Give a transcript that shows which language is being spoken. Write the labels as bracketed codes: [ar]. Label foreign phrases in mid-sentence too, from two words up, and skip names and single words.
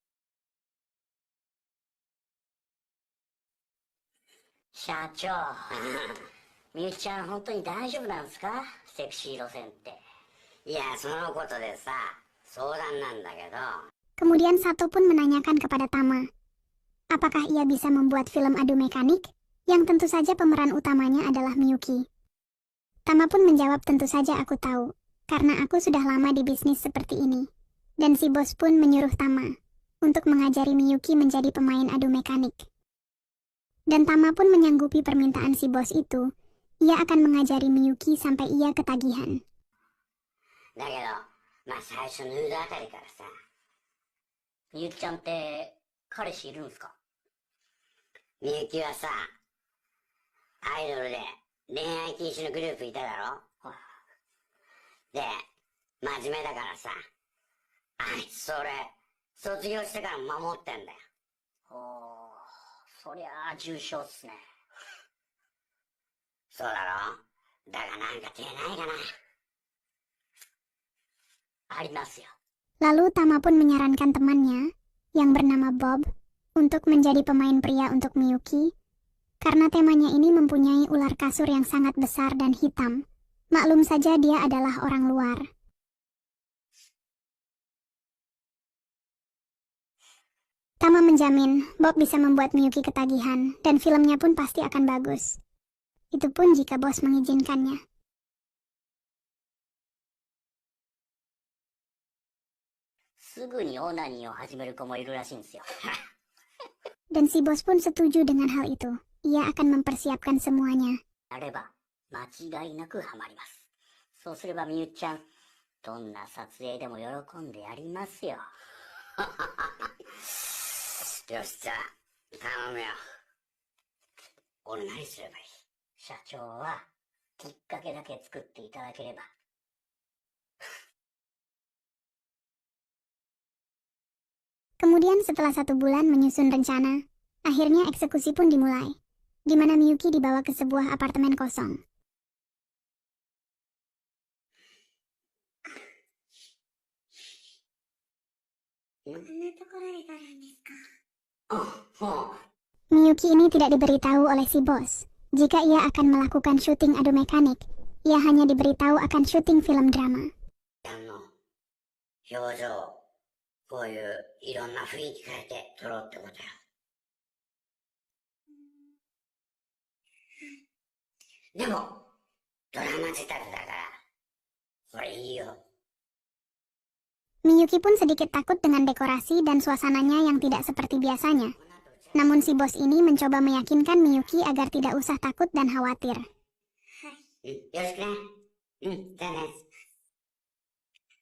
[ja] 社長。みゆきちゃん本当に大丈夫なんですか？セクシー路線って。いや、そのことでさ、相談なんだけど。 [id] Kemudian Sato pun menanyakan kepada Tama, apakah ia bisa membuat film adu mekanik, yang tentu saja pemeran utamanya adalah Miyuki. Tama pun menjawab, tentu saja aku tahu, karena aku sudah lama di bisnis seperti ini. Dan si bos pun menyuruh Tama untuk mengajari Miyuki menjadi pemain adu mekanik. Dan Tama pun menyanggupi permintaan si bos itu. Ia akan mengajari Miyuki sampai ia ketagihan. [ja] だけど、まあ最初のヌードあたりからさ、みゆきちゃんって彼氏いるんすか？みゆきはさ、アイドルで恋愛禁止のグループいただろ？で、真面目だからさ、あいつそれ、卒業してから守ってんだよ。おー、そりゃあ重症っすね。そうだろ？だがなんか手ないかな。ありますよ。 [id] Lalu Tama pun menyarankan temannya, yang bernama Bob, untuk menjadi pemain pria untuk Miyuki, karena temanya ini mempunyai ular kasur yang sangat besar dan hitam. Maklum saja dia adalah orang luar. Tama menjamin Bob bisa membuat Miyuki ketagihan, dan filmnya pun pasti akan bagus. Itu pun jika bos mengizinkannya. Dan si bos pun setuju dengan hal itu. Ia akan mempersiapkan semuanya. [ja] やれば間違いなくハマります。そうすればみゆきちゃん、どんな撮影でも喜んでやりますよ。よし、じゃあ頼むよ。俺何すればいい？社長はきっかけだけ作っていただければ。 [id] Kemudian setelah 1 bulan menyusun rencana, akhirnya eksekusi pun dimulai, di mana Miyuki dibawa ke sebuah apartemen kosong. Miyuki ini tidak diberitahu oleh si bos jika ia akan melakukan syuting adu mekanik. Ia hanya diberitahu akan syuting film drama. [ja] 表情、こういういろんな雰囲気変えて撮ろうってことよ。でも、ドラマ仕立てだから、これいいよ。 [id] Miyuki pun sedikit takut dengan dekorasi dan suasananya yang tidak seperti biasanya. Namun si bos ini mencoba meyakinkan Miyuki agar tidak usah takut dan khawatir. [ja] よろしくね。じゃあね。